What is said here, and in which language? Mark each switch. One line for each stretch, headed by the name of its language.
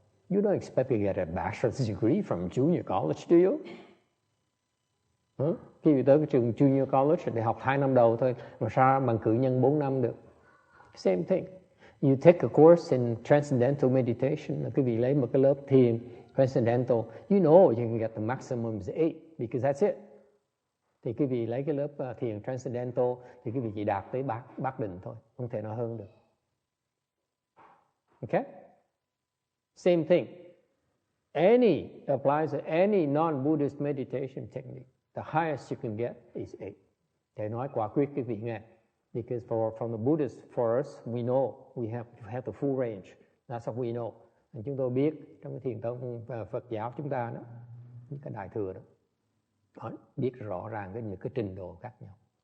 English: You don't expect to get a bachelor's degree from junior college, do you?
Vietnamese: Khi vị tới cái trường junior college để học 2 năm đầu thôi, mà sao bằng cử nhân 4 năm được?
English: Same thing. You take a course in Transcendental Meditation,
Vietnamese: quý vị lấy một cái lớp thiền Transcendental,
English: you know you can get the maximum is 8, because that's it.
Vietnamese: Thì quý vị lấy cái lớp thiền Transcendental thì quý vị chỉ đạt tới bát định thôi, không thể nào hơn được.
English: Okay? Same thing. Applies to any non-Buddhist meditation technique. The highest you can get is 8.
Vietnamese: Để nói quả quyết quý vị nghe.
English: Because from the Buddhists, for us, we know we have the full range. That's what we know.
Vietnamese: And chúng tôi biết trong cái thiền tông Phật giáo chúng ta đó, những cái đại thừa đó, biết rõ ràng những cái trình độ khác nhau.